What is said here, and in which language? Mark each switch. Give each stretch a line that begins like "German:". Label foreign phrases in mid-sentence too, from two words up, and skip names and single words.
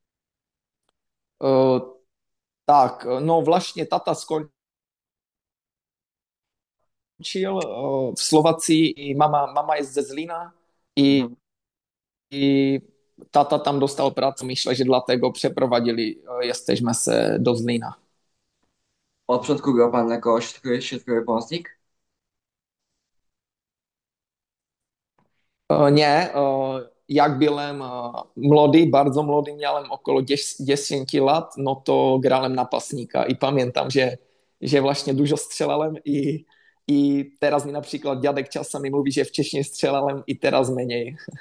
Polish: E, tak, no właśnie tata skończył w Słowacji i mama jest ze Zlína i, Mhm. i tata tam dostal pracę. Myślę, że dlatego przeprowadzili, jesteśmy se do Zlína. Od początku grał pan jako środkowy pomocnik? Nie, jak byłem młody, bardzo młody, miałem około 10 lat, no to grałem napastnika i pamiętam, że właśnie dużo strzelałem i teraz mi na przykład dziadek czasami mówi, że wcześniej strzelałem i teraz mniej.